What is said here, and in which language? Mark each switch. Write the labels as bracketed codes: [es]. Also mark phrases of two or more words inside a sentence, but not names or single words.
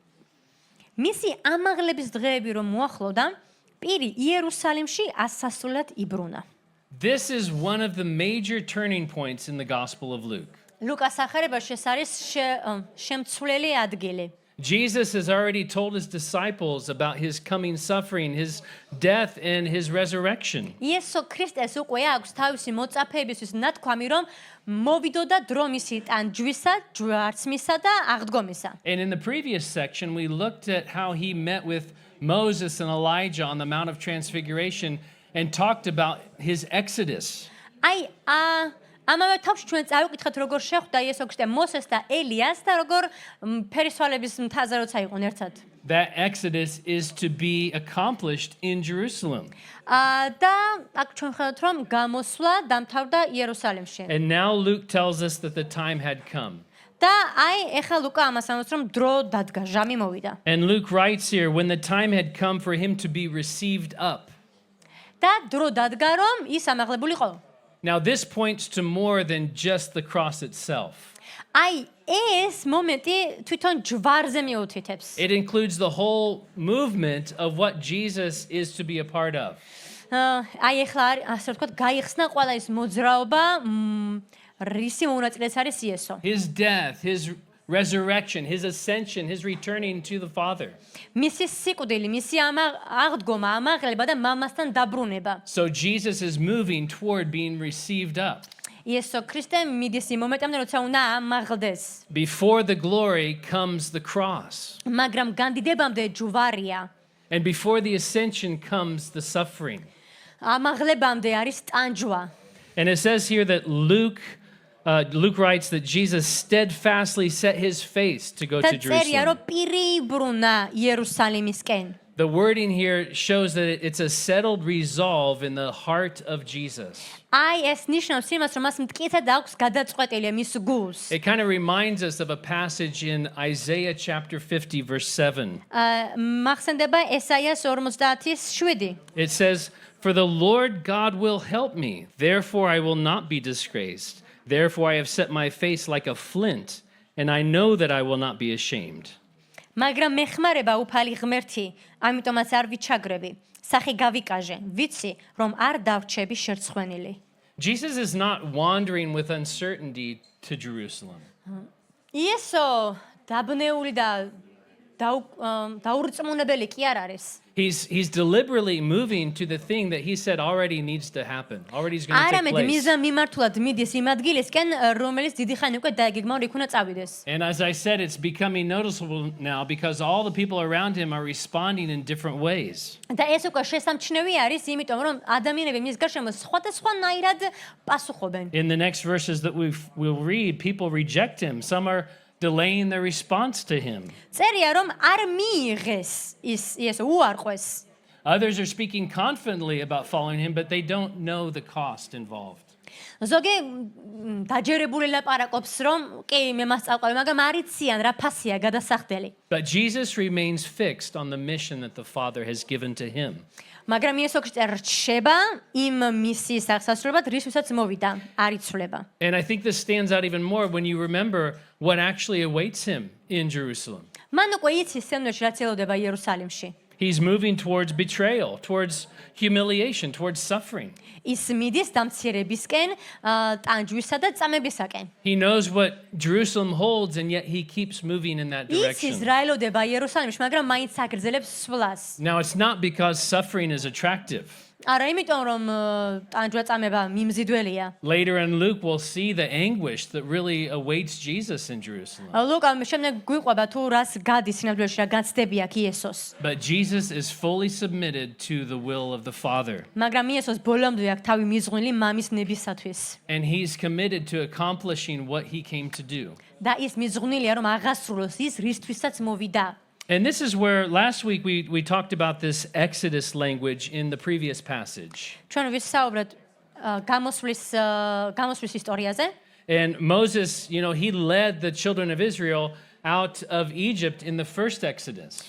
[ka] მისი ამაღლების დღეები რომ მოახლოვდა, პირი იერუსალიმში ასასვლელად იბრუნა. [en] This is one of the major turning points in the Gospel of Luke. [ka] ლუკას ახარებაში ეს არის შემცვლელი ადგილი. [en] Jesus has already told his disciples about his coming suffering, his death, and his resurrection. [ka] იესო ქრისტეს უკვე აქვს თავისი მოწაფეებისთვის ნათქვამი, რომ მოვიდოდა დრო მისი ტანჯვისა, ჯვარცმისა და აღდგომისა. [en] And in the previous section, we looked at how he met with Moses and Elijah on the Mount of Transfiguration and talked about his exodus. [ka] აი ამავე თავში ჩვენ წავიკითხეთ როგორ შეხვდა იესო ქრისტე მოსეს და ელიას და როგორ ფერისვალების მთაზე როცა იყვნენ ერთად. [en] That exodus is to be accomplished in Jerusalem. [ka] და აქ ჩვენ ხედავთ რომ გამოსვლა დამთავრდა იერუსალიმში. [en] And now Luke tells us that the time had come. [ka] და აი ეხლა ლუკა ამას ამბობს რომ დრო დადგა, ჟამი მოვიდა. [en] And Luke writes here, when the time had come for him to be received up. [ka] და დრო დადგა რომ ის ამაღლებული იყო. [en] Now this points to more than just the cross itself. [ka] აი ეს მომენტი თვითონ ჯვარზე მიუთითებს. [en] It includes the whole movement of what Jesus is to be a part of. [ka] აი ეხლა ასე ვთქვათ გაიხსნა ყველა ის მოძრაობა რისი მონაწილეც არის იესო. [en] His death, his resurrection, his ascension, his returning to the Father. [ka] მისი სიკვდილი, მისი აღდგომა, ამაღლება და მამასთან დაბრუნება. [en] So Jesus is moving toward being received up. [ka] იესო ქრისტე მიდის იმ მომენტამდე, როცა უნდა ამაღლდეს. [en] Before the glory comes the cross. [ka] მაგრამ განდიდებამდე ჯვარია. [en] And before the ascension comes the suffering. [ka] ამაღლებამდე არის ტანჯვა. [en] And it says here that Luke writes that Jesus steadfastly set his face to go [ka] და [en] to [ka] წერია რომ [en] Jerusalem. [ka] პირი ბრუნა იერუსალიმისკენ. [en] The wording here shows that it's a settled resolve in the heart of Jesus. [ka] აი ეს ნიშნავს იმას, რომ მას მტკიცედ აქვს გადაწყვეტილი მის გულს. [en] It kind of reminds us of a passage in Isaiah chapter 50 verse 7. [ka] მახსენდება ესაიას 50:7. [en] It says, "For the Lord God will help me, therefore I will not be disgraced. Therefore I have set my face like a flint, and I know that I will not be ashamed." [ka] მაგრამ მეხმარება უფალი ღმერთი, ამიტომაც არ ვიჩაგრები. სახე გავიკაჟე, ვიცი, რომ არ დავრჩები შერცხვენილი. [en] Jesus is not wandering with uncertainty to Jerusalem. [ka] იესო დაბნეული და დაურწმუნებელი კი არ არის. [en] He's deliberately moving to the thing that he said already needs to happen. Already is going to take [ka] არამედ [en] place. [ka] მიზა მიმართულად მიდის იმ ადგილისკენ, რომელიც დიდი ხანი უკვე დაეგეგმა რომ იქ უნდა წავიდეს. [en] And as I said, it's becoming noticeable now because all the people around him are responding in different ways. [ka] და ეს უკვე შესამჩნევი არის, იმიტომ რომ ადამიანები მის გარშემო სხვადასხვანაირად პასუხობენ. [en] In the next verses that we'll read, people reject him. Some are delaying their response to him. [ka] წერია რომ არ მიიღეს ის იესო უარყვეს. [en] Others are speaking confidently about following him, but they don't know the cost involved. [ka] ზოგი დაჯერებული ლაპარაკობს რომ კი მე მას წავყავი, მაგრამ არ იციან რა ფასია გადასახდელი. [en] But Jesus remains fixed on the mission that the Father has given to him. [ka] მაგრამ იესო ქრისტე რჩება იმ მისიის აღსასრულებლად, რისთვისაც მოვიდა, არ იცვლება. [en] And I think this stands out even more when you remember what actually awaits him in Jerusalem. [ka] მან უკვე იცის სცენაში რაც ელოდება იერუსალიმში. [en] He's moving towards betrayal, towards humiliation, towards suffering. [ka] ის მიდის დამცირებისკენ, ტანჯვისა და წამებისაკენ. [en] He knows what Jerusalem holds, and yet he keeps moving in that [ka] ის [en] direction. [ka] რა ელოდება იერუსალიმში, მაგრამ მაინც აგრძელებს სვლას. [en] Now, it's not because suffering is attractive. [ka] არა იმიტომ რომ ტანჯვა წამება მიმზიდველია. [en] Later in Luke, we'll see the anguish that really awaits Jesus in Jerusalem. [ka] ლუკა შემდეგ გვიყვება თუ რას გადის სინამდვილეში რა განცდები აქვს იესოს. [en] But Jesus is fully submitted to the will of the Father, [ka] მაგრამ იესოს ბოლომდე აქვს თავი მიზღვნილი მამის ნებისათვის. [en] and he's committed to accomplishing what he came to do. [ka] და ის მიზღვნილია რომ აღასრულოს ის რისთვისაც მოვიდა. [en] And this is where last week we talked about this Exodus language in the previous passage. [ka] ჩვენ ვისაუბრეთ გამოსვლის ისტორიაზე. [en] And Moses, he led the children of Israel out of Egypt in the first Exodus.